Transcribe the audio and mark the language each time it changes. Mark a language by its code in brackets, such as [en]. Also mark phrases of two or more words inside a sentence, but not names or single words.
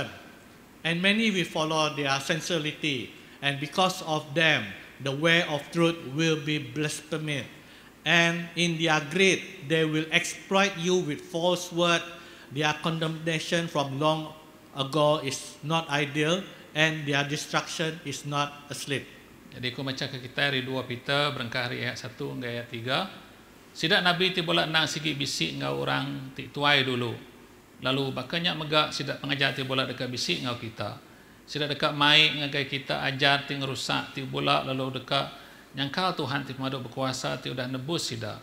[en] And many will follow their sensuality, and because of them, the way of truth will be blasphemed. And in their greed, they will exploit you with false word. Their condemnation from long ago is not ideal, and their destruction is not asleep. [iba] Jadi aku baca ke kita dari 2 Peter berengkah ayat 1 hingga ayat 3. Sidak Nabi ti bola nang sigi bisik ngau orang ti tuai dulu. Lalu bakanya megak sidak pengajar ti bola dekat bisik ngau kita. Sidak dekat mai ngagai kita ajar ti ngerusak ti bola lalu dekat nyangkal Tuhan ti pemaduk berkuasa ti udah nebus sidak.